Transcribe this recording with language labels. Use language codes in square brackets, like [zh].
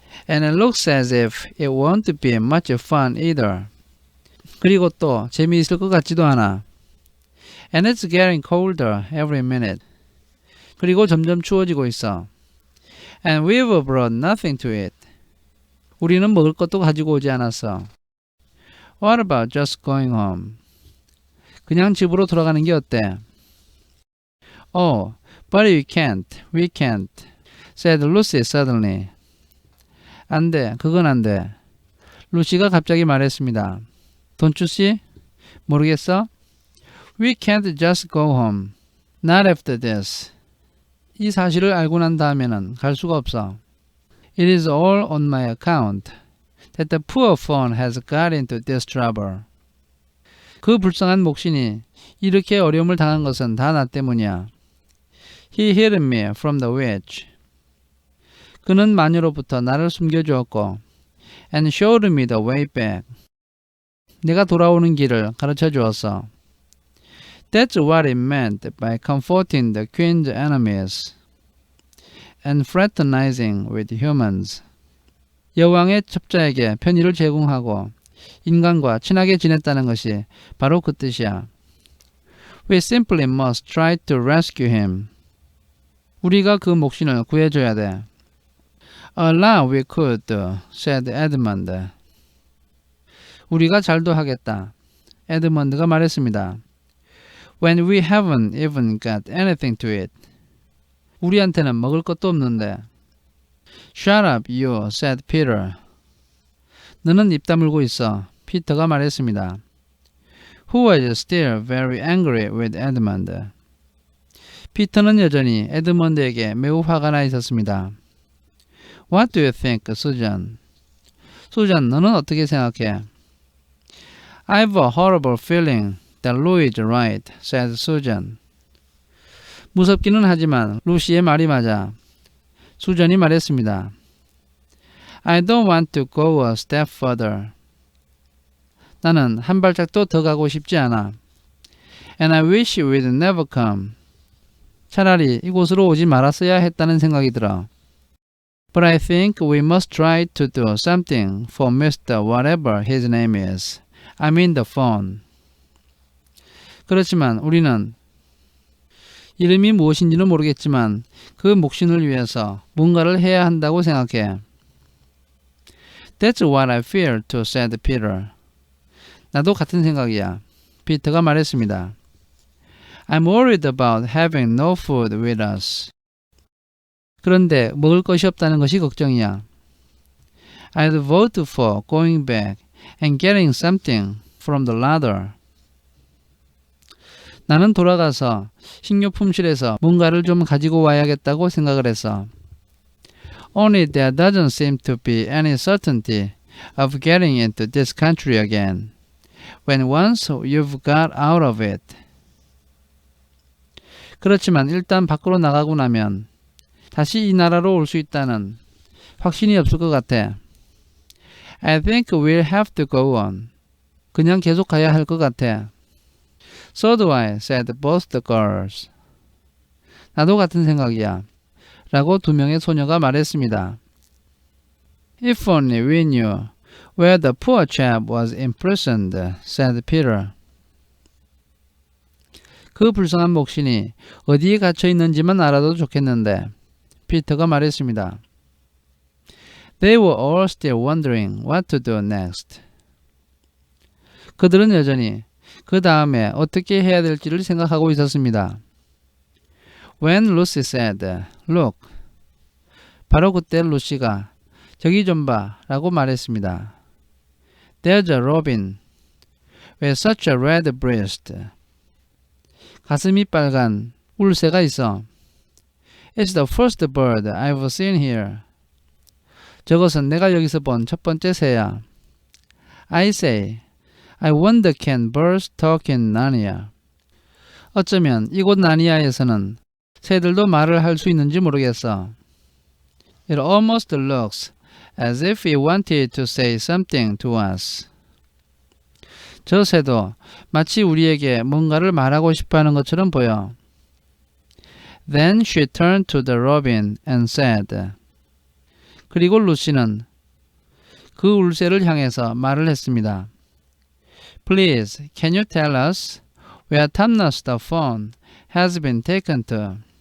[en] And it looks as if it won't be much fun either. [ko] 그리고 또 재미있을 것 같지도 않아. [en] And it's getting colder every minute. [ko] 그리고 점점 추워지고 있어. [en] And we've brought nothing to eat. [ko] 우리는 먹을 것도 가지고 오지 않았어. [en] What about just going home? [ko] 그냥 집으로 돌아가는 게 어때? [en] Oh, but we can't, said Lucy suddenly. [ko] 안 돼, 그건 안 돼. 루시가 갑자기 말했습니다. [en] Don't you see? [ko] 모르겠어? [en] We can't just go home. Not after this. [ko] 이 사실을 알고 난 다음에는 갈 수가 없어. [en] It is all on my account that the poor fawn has got into this trouble. [ko] 그 불쌍한 목신이 이렇게 어려움을 당한 것은 다 나 때문이야. [en] He hid me from the witch. [ko] 그는 마녀로부터 나를 숨겨주었고 [en] and showed me the way back. [ko] 내가 돌아오는 길을 가르쳐 주었어. [en] That's what it meant by comforting the queen's enemies and fraternizing with humans. [ko] 여왕의 첩자에게 편의를 제공하고 인간과 친하게 지냈다는 것이 바로 그 뜻이야. [en] We simply must try to rescue him. [ko] 우리가 그 목신을 구해줘야 돼. [en] A lot we could do, said Edmund. [ko] 우리가 잘도 하겠다. 에드먼드가 말했습니다. [en] When we haven't even got anything to eat. [ko] 우리한테는 먹을 것도 없는데. [en] Shut up, you, said Peter. [ko] 너는 입 다물고 있어. 피터가 말했습니다. [en] Who was still very angry with Edmund. [ko] 피터는 여전히 에드먼드에게 매우 화가 나 있었습니다. [en] What do you think, Susan? [ko] 수잔, 너는 어떻게 생각해? [en] I've a horrible feeling that Louis is right, said Susan. [ko] 무섭기는 하지만 루시의 말이 맞아. 수잔이 말했습니다. [en] I don't want to go a step further. [ko] 나는 한 발짝도 더 가고 싶지 않아. [en] And I wish we'd never come. [ko] 차라리 이곳으로 오지 말았어야 했다는 생각이 들어. [en] But I think we must try to do something for Mr. Whatever his name is. I mean the phone. [ko] 그렇지만 우리는 이름이 무엇인지는 모르겠지만 그 목신을 위해서 뭔가를 해야 한다고 생각해. [en] That's what I fear too, said Peter. [ko] 나도 같은 생각이야. 피터가 말했습니다. [en] I'm worried about having no food with us. [ko] 그런데 먹을 것이 없다는 것이 걱정이야. [en] I'd vote for going back and getting something from the larder. [ko] 나는 돌아가서 식료품실에서 뭔가를 좀 가지고 와야겠다고 생각을 했어. [en] Only there doesn't seem to be any certainty of getting into this country again when once you've got out of it. [ko] 그렇지만 일단 밖으로 나가고 나면 다시 이 나라로 올 수 있다는 확신이 없을 것 같아. [en] I think we'll have to go on. [ko] 그냥 계속 가야 할 것 같아. [en] So do I, said both the girls. [ko] 나도 같은 생각이야. 라고 두 명의 소녀가 말했습니다. [en] If only we knew where the poor chap was imprisoned, said Peter. [ko] 그 불쌍한 목신이 어디에 갇혀 있는지만 알아도 좋겠는데, 피터가 말했습니다. [en] They were all still wondering what to do next. [ko] 그들은 여전히 그 다음에 어떻게 해야 될지를 생각하고 있었습니다. [en] When Lucy said, Look. [ko] 바로 그때 루시가 저기 좀 봐 라고 말했습니다. [en] There's a robin with such a red breast. [ko] 가슴이 빨간 울새가 있어. [en] It's the first bird I've seen here. [ko] 저것은 내가 여기서 본 첫 번째 새야. [en] I say, I wonder can birds talk in Narnia. [ko] 어쩌면 이곳 나니아에서는 새들도 말을 할 수 있는지 모르겠어. [en] It almost looks as if it wanted to say something to us. [ko] 저 새도 마치 우리에게 뭔가를 말하고 싶어하는 것처럼 보여. [en] Then she turned to the robin and said. [ko] 그리고 루시는 그 울새를 향해서 말을 했습니다. [en] Please, can you tell us where Thomas the fawn has been taken to?